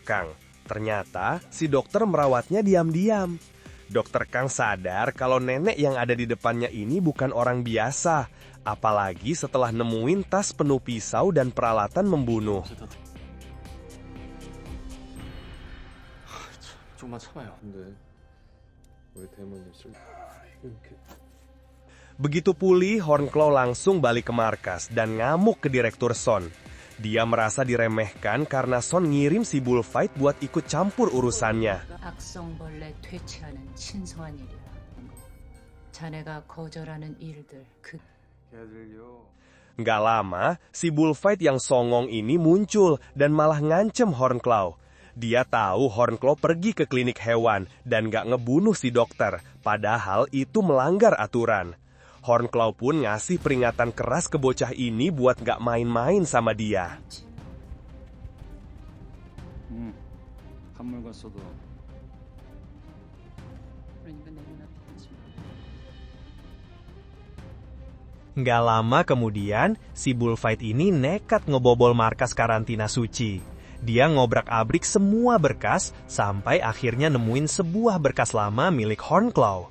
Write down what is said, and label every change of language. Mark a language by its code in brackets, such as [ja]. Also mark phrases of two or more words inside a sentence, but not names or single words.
[id] Kang. Ternyata, si dokter merawatnya diam-diam. Dr. Kang sadar kalau nenek yang ada di depannya ini bukan orang biasa. Apalagi setelah nemuin tas penuh pisau dan peralatan membunuh. [ko] 조금만 참아요. 근데 우리 대모님 이렇게 [id] Begitu pulih, Hornclaw langsung balik ke markas dan ngamuk ke Direktur Son. Dia merasa diremehkan karena Son ngirim si Bullfight buat ikut campur urusannya. [ko] 악성벌레 퇴치하는 신성한 일이야. 자네가 거절하는 일들 [id] Nggak lama, si Bullfight yang songong ini muncul dan malah ngancem Hornclaw. Dia tahu Hornclaw pergi ke klinik hewan dan nggak ngebunuh si dokter, padahal itu melanggar aturan. Hornclaw pun ngasih peringatan keras ke bocah ini buat nggak main-main sama dia. [ko] 한물 갔어도 [id] Nggak lama kemudian, si Bullfight ini nekat ngebobol markas karantina suci. Dia ngobrak-abrik semua berkas sampai akhirnya nemuin sebuah berkas lama milik Hornclaw.